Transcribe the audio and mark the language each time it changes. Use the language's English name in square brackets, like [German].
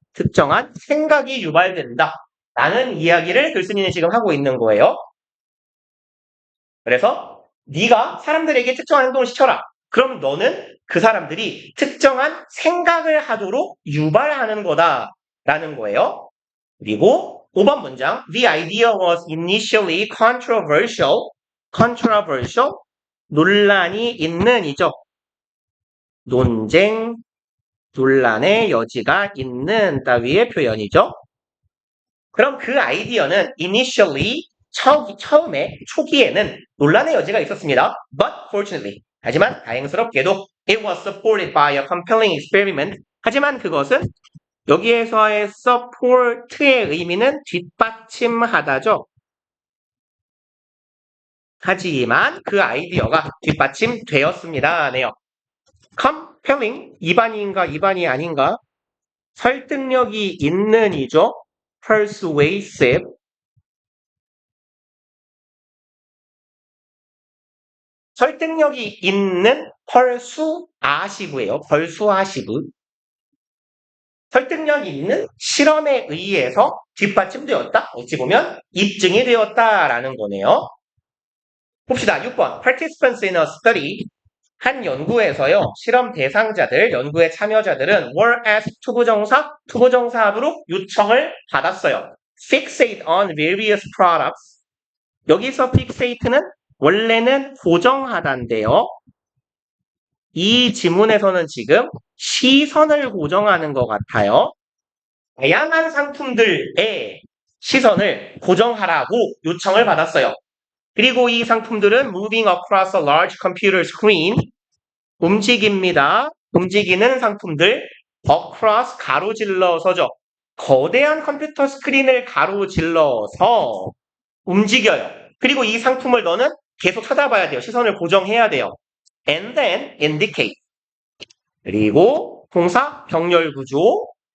[Korean] 특정한 생각이 유발된다. 라는 이야기를 글쓴이는 지금 하고 있는 거예요. 그래서 네가 사람들에게 특정한 행동을 시켜라. 그럼 너는 그 사람들이 특정한 생각을 하도록 유발하는 거다라는 거예요. 그리고 5번 문장 [English] The idea was initially controversial. [Korean] controversial 논란이 있는 이죠. 논쟁, 논란의 여지가 있는 따위의 표현이죠. 그럼 그 아이디어는 initially 처음에 초기에는 논란의 여지가 있었습니다. [English] But fortunately [Korean] 하지만 다행스럽게도 [English] it was supported by a compelling experiment. [Korean] 하지만 그것은 여기에서의 support의 의미는 뒷받침하다죠. 하지만 그 아이디어가 뒷받침되었습니다. 네요. compelling 입안인가 입안이 아닌가? 설득력이 있는 이죠. persuasive 설득력이 있는 persuasive예요. persuasive 설득력이 있는 실험에 의해서 뒷받침되었다. 어찌 보면 입증이 되었다라는 거네요. 봅시다. 6번. [English] Participants in a study. [Korean] 한 연구에서요. 실험 대상자들, 연구의 참여자들은 [English] were asked [Korean] 투부정사로 요청을 받았어요. [English] Fixate on various products. [Korean] 여기서 fixate는 원래는 고정하다인데요. 이 지문에서는 지금 시선을 고정하는 것 같아요. 다양한 상품들의 시선을 고정하라고 요청을 받았어요. 그리고 이 상품들은 [English] moving across a large computer screen [Korean] 움직입니다. 움직이는 상품들 across 가로질러서죠. 거대한 컴퓨터 스크린을 가로질러서 움직여요. 그리고 이 상품을 너는 계속 쳐다봐야 돼요. 시선을 고정해야 돼요. [English] And then indicate. [Korean] 그리고 동사 병렬 구조.